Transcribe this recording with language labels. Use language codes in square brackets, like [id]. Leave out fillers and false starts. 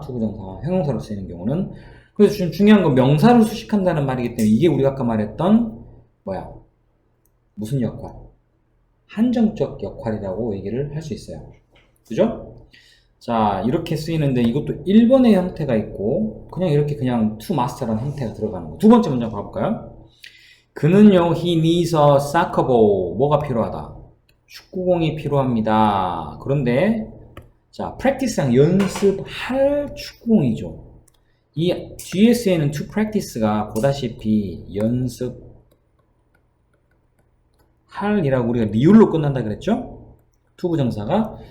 [ko] 투부정사 형용사로 쓰이는 경우는. 그래서 좀 중요한 건 명사를 수식한다는 말이기 때문에 이게 우리가 아까 말했던 무슨 역할? 한정적 역할이라고 얘기를 할 수 있어요. 그죠? 자, 이렇게 쓰이는데 이것도 1번의 형태가 있고 그냥 이렇게 그냥 to master라는 형태가 들어가는 거. 두 번째 문장 봐볼까요? 그는요, [en] he needs a soccer ball. [ko] 뭐가 필요하다? 축구공이 필요합니다. 그런데 자, practice랑 연습할 축구공이죠. 이 뒤에 쓰이는 to practice가 보다시피 연습할 이라고 우리가 리을로 끝난다 그랬죠? 투부정사가.